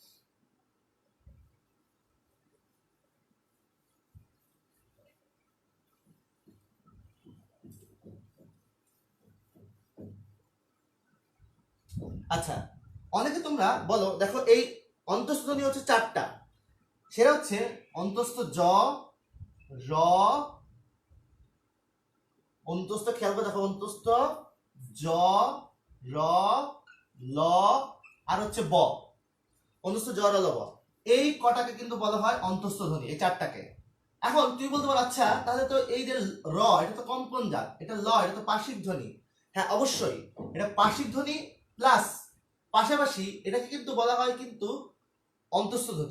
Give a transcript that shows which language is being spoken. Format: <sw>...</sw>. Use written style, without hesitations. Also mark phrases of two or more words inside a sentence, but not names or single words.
<bn>আচ্ছা, অনেকে তোমরা বলো, দেখো এই অন্তস্থ ধ্বনি হচ্ছে চারটা, সেটা হচ্ছে অন্তস্থ জ, র, অন্তস্থ, খেয়াল করে দেখো, অন্তস্থ জ, র, ল, আর হচ্ছে ব, অন্তস্থ জ, র, ল, ব, এই কটাকে কিন্তু বলা হয় অন্তস্থ ধ্বনি, এই চারটাকে। এখন তুই বলতে পারো, আচ্ছা তাহলে তো এই যে র, এটা তো কম্পন জাত, এটা ল, এটা তো পার্শ্বিক ধ্বনি। হ্যাঁ অবশ্যই, এটা পার্শ্বিক ধ্বনি প্লাস পাশাপাশি এটাকে কিন্তু বলা হয় কিন্তু অন্তস্থ ধ্বনি।</bn>